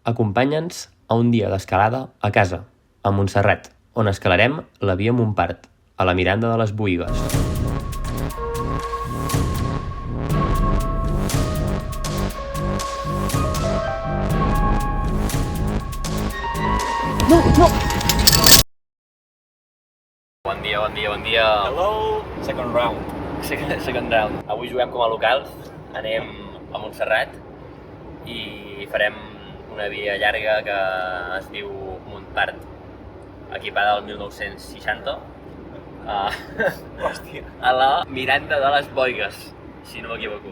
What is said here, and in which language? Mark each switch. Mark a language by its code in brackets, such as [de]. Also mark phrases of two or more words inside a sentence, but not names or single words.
[ca] Acompanya'ns a un dia d'escalada a casa, a Montserrat, on escalarem la Via Montpart, a la Miranda de les Boïgues. No! Bon dia. [en] Hello, second round. Second round. [ca] Avui juguem com a locals, anem a Montserrat i farem una via llarga que es diu Montpart, equipada del 1960, a la Miranda de les Boïgues, si no m'equivoco.